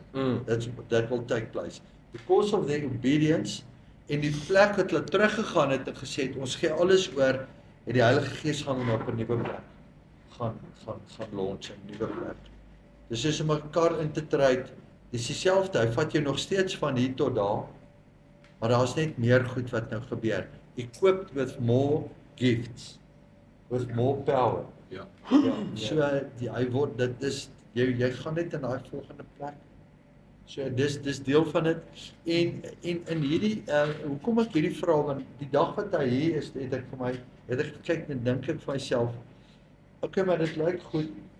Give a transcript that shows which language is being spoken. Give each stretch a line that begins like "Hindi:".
English: That will take place because of their obedience.
Afrikaans: En die plek wat hulle teruggegaan het en gesê het ons gee alles oor, het die Heilige Gees gaan hulle op 'n nuwe plek gaan launch 'n nuwe plek. Dis soos om 'n kar in te tryd. Dis dieselfde, hy vat jou nog steeds van hier tot daar, maar daar's net meer goed wat nou gebeur.
English: Equipped with more gifts, with more power.
Afrikaans: Ja. So hy word dit is jy gaan net in daai volgende plek So dis deel van dit. En in hierdie hoekom ek hierdie vra, want die dag wat hy hier is, het ek gekyk en dink ek vir myself, okay, maar dit lyk goed.